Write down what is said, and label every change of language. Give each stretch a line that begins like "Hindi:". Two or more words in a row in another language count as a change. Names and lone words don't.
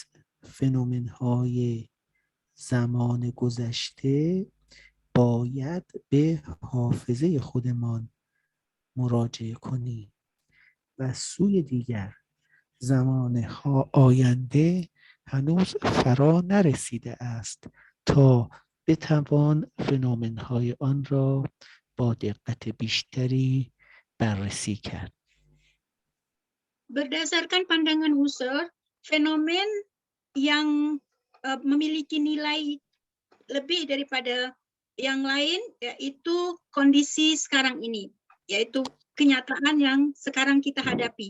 Persian: فنومن های زمان گذشته باید به حافظه خودمان مراجعه کنیم و سوی دیگر زمانها آینده هنوز فرا نرسیده است تا بتوان فنومن‌های آن را با دقت بیشتری بررسی کرد.
Malay: Berdasarkan pandangan Husserl, fenomen yang memiliki nilai lebih daripada yang lain yaitu kondisi sekarang ini, yaitu kenyataan yang sekarang kita hadapi.